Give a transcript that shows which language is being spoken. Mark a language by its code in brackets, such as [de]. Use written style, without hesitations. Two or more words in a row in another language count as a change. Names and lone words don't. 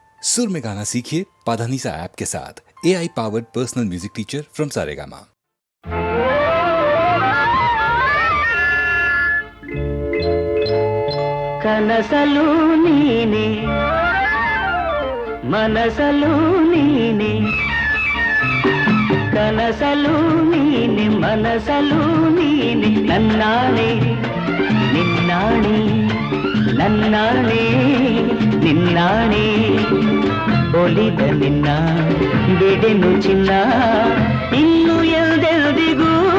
[hi] सुर में गाना सीखिए पाधानीसा ऐप के साथ। [en] AI powered personal music teacher from Saregama. [kn] ಕನಸಲು ನೀನೆ ಮನಸಲು ನೀನೆ ಕನಸಲು ನೀನೆ ಮನಸಲು ನೀನೆ ನನ್ನಾಣೆ ನಿನ್ನಾಣೆ ನನ್ನಾಣೆ ನಿನ್ನಾಣೆ ಒಲಿದ ನಿನ್ನ ಬಿಡೆನು ಚಿನ್ನ ಇನ್ನು ಎಲ್ದೆಲ್ದಿಗೂ